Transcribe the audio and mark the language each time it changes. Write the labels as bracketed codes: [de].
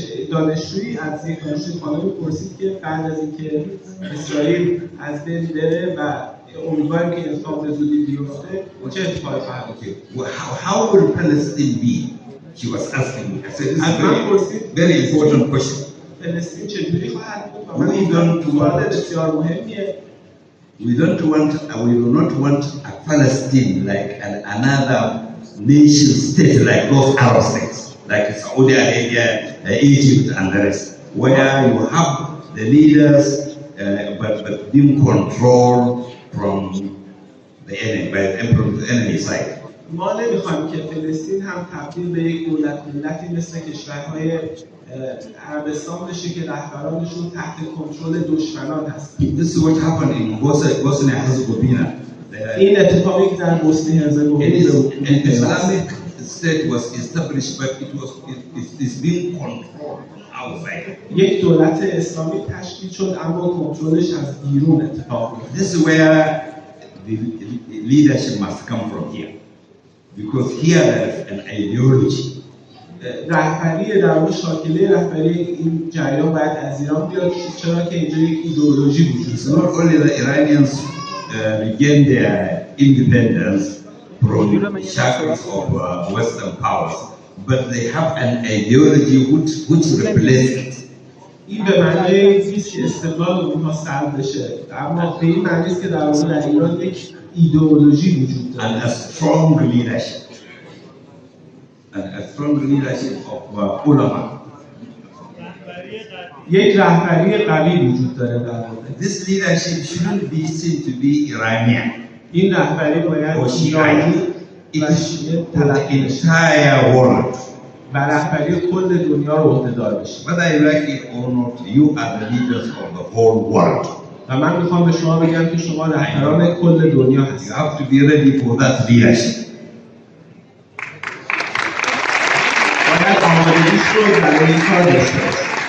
[fa] دانشجویی از یک دانشجوی خانمی پرسید که بعد از اینکه اسرائیل از بین بره و امیدواریم که انقلاب به زودی بیفته چه اتفاقی خواهد افتاد؟ [en] How will Palestine be? She was asking me. I said this is very important question. [fa] فلسطین چجوری خواهد بود؟ من سوال بسیار مهمیه. [en] We do not want a Palestine like another nation state like those Arab states, like Saudi Arabia, Egypt, and the rest, where you have the leaders but being controlled from the enemy, from the enemy side. [fa] ما نمیخوایم که فلسطین هم تبدیل به یک دولت ملتی مثل کشورهای عربستان بشه که رهبرانشون تحت کنترل دشمنان هستند. [en] This is what happened in Bosnia Herzegovina. [fa] این اتفاقی که در بوسنی هرزگوین بود. [en] An Islamic state was established, but it's being controlled outside. [fa] یک دولت اسلامی تشکیل شد اما کنترلش از بیرون اتفاق میفته. [en] This is where the leadership must come from here, because here there is an ideology. [fa] رهبری در واقع شاکله رهبری این جریان باید از ایران بیاد چرا که اینجا یک ایدئولوژی وجود داره. [en] Not only the Iranians regain their independence from shackles of Western powers, but they have an ideology which replaces it. [fa] این به معنی نیست که استقلال اونها سلب بشه، اما به این معنی است که در واقع در ایران یک ایدئولوژی وجود داره. [en] And a strong leadership. A strong leadership of ulama. [fa] یک رهبری قوی وجود داره در واقع. [en] This leadership shouldn't be seen to be Iranian. [fa] این رهبری باید ایرانی و شیعه تلقی بشه. [en] Entire world. [fa] و رهبری کل دنیا رو عهده‌دار بشه. [en] Whether you like it or not, you are the leaders of the whole world. [fa] و من میخوام به شما بگم که شما رهبران کل دنیا هستید. [en] You have to be ready for that leadership. [fa] باید آمادگیش رو برای این کار داشته باشید.